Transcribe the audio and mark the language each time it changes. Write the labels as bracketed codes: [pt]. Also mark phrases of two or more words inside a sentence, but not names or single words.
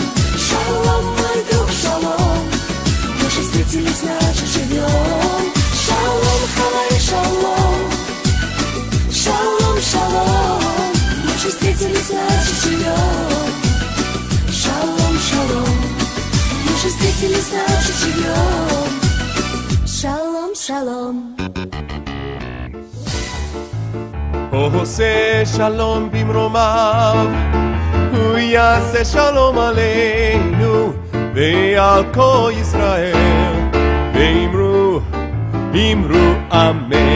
[ru] Шалом, мой друг, шалом, мы же встретились, значит живем. [he] שלום, חלאי, שלום, שלום, שלום, [ru] мы же встретились, значит живем. [he] שלום, שלום, [ru] мы же встретились, значит живем. [he] שלום, שלום. עושה שלום במרומיו, הוא יעשה שלום עלינו ועל כל ישראל, ואמרו, אמרו אמן.